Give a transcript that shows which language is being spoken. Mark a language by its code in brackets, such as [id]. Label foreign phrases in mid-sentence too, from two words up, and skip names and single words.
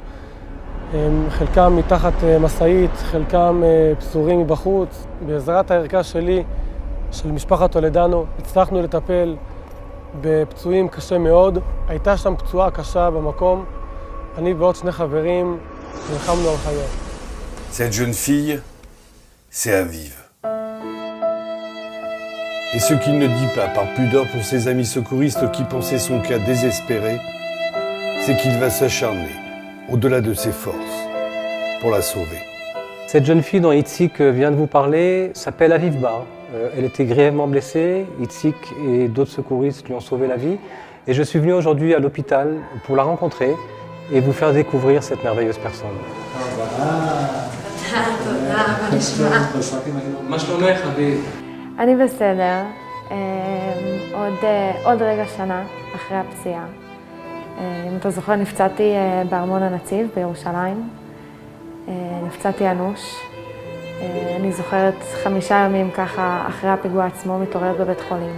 [he] חלקם מתחת משאית, חלקם פזורים מבחוץ. בעזרת הערכה שלי, של משפחת טולדנו, הצלחנו לטפל בפצועים קשה מאוד. הייתה שם פצועה קשה במקום. אני ועוד 2 חברים נלחמנו על חייה. [fr] Cette jeune fille, c'est Aviv. Et ce qu'il ne dit pas par pudeur pour ses amis secouristes qui pensaient son cas désespéré, c'est qu'il va s'acharner, au-delà de ses forces, pour la sauver. Cette jeune fille dont Itzik vient de vous parler s'appelle Aviv Bar. Elle était grièvement blessée. Itzik et d'autres secouristes lui ont sauvé la vie. Et je suis venu aujourd'hui à l'hôpital pour la rencontrer et vous faire découvrir cette merveilleuse personne. [he] רבה לשמוע. מה שלומך, אביב? אני בסדר. עוד רגע שנה אחרי הפציעה. אם אתה זוכר, נפצעתי בארמון הנציב בירושלים. נפצעתי אנוש. אני זוכרת 5 ימים ככה אחרי הפיגוע עצמו מתעוררת בבית חולים.